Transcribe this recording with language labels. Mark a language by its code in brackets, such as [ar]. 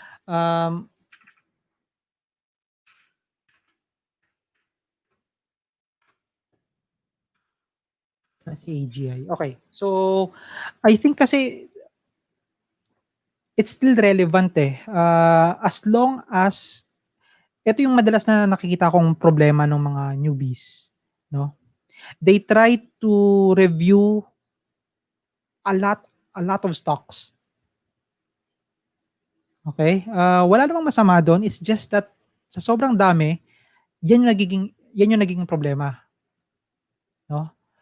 [tl] Um, si AGI. Okay. [en] So, I think kasi it's still relevant eh. As long as [tl] ito yung madalas na nakikita kong problema ng mga newbies, no? [en] They try to review a lot a lot of stocks. [tl] Okay? Wala namang masama doon, [en] it's just that [tl] sa sobrang dami, yan yung nagiging problema, no?